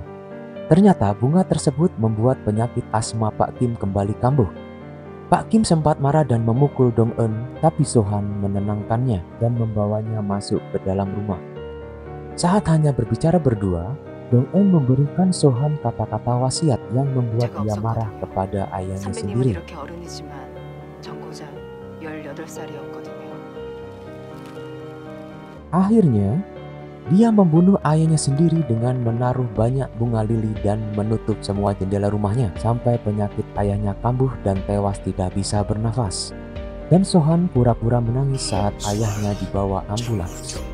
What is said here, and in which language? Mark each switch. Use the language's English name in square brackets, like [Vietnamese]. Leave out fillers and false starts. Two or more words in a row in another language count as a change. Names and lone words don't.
[Indonesian] Ternyata bunga tersebut membuat penyakit asma Pak Kim kembali kambuh. Pak Kim sempat marah dan memukul Dong-eun, tapi Sohan menenangkannya dan membawanya masuk ke dalam rumah. Saat hanya berbicara berdua, Dong-eun memberikan Sohan kata-kata wasiat yang membuat dia marah kepada ayahnya [Korean] 선배님은 [Indonesian] sendiri. [Korean] 이렇게 어른이지만 전 고작 18살이었거든요. [Indonesian] Akhirnya, dia membunuh ayahnya sendiri dengan menaruh banyak bunga lili dan menutup semua jendela rumahnya sampai penyakit ayahnya kambuh dan tewas tidak bisa bernafas. Dan Sohan pura-pura menangis saat ayahnya dibawa ambulans.